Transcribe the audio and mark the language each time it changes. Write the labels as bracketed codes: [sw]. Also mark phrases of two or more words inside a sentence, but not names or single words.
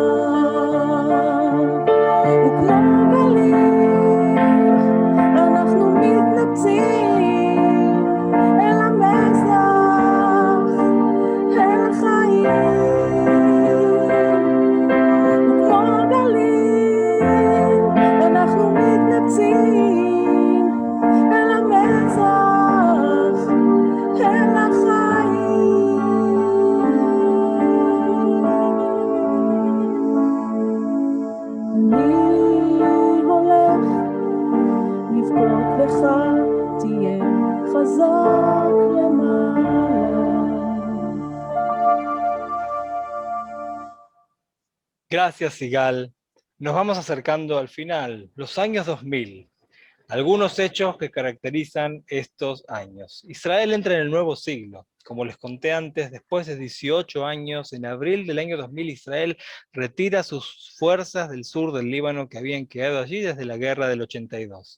[he] וכמו גלים אנחנו מתנפצים אל המזרח אל החיים וכמו גלים אנחנו מתנפצים אל המזרח אל החיים אני הולך לבכות לך תהיה חזק למעלה [es] Gracias, Sigal. Nos vamos acercando al final, los años 2000. Algunos hechos que caracterizan estos años. Israel entra en el nuevo siglo. Como les conté antes, después de 18 años, en abril del año 2000, Israel retira sus fuerzas del sur del Líbano que habían quedado allí desde la guerra del 82.